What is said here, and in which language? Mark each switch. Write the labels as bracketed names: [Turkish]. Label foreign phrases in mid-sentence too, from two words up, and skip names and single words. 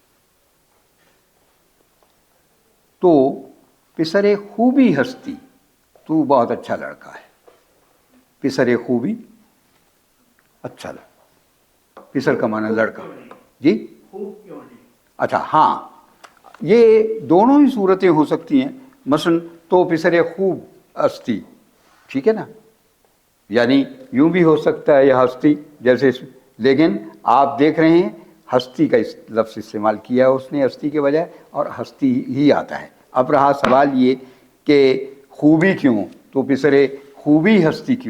[Persian] تو پسر خوبی ہستی، [Urdu] تو بہت اچھا لڑکا ہے. [Persian] پسر خوبی [Urdu] اچھا لڑکا، پسر کا معنی لڑکا. جی اچھا ہاں، یہ دونوں ہی صورتیں ہو سکتی ہیں. مثلا [Persian] تو پسر خوب ہستی، [Urdu] ٹھیک ہے نا، یعنی یوں بھی ہو سکتا ہے یہ ہستی جیسے، لیکن آپ دیکھ رہے ہیں ہستی کا لفظ استعمال کیا ہے اس نے ہستی کے بجائے، اور ہستی ہی آتا ہے. اب رہا سوال یہ کہ خوبی کیوں، [Persian] تو پسر خوبی ہستی [Urdu] کیوں.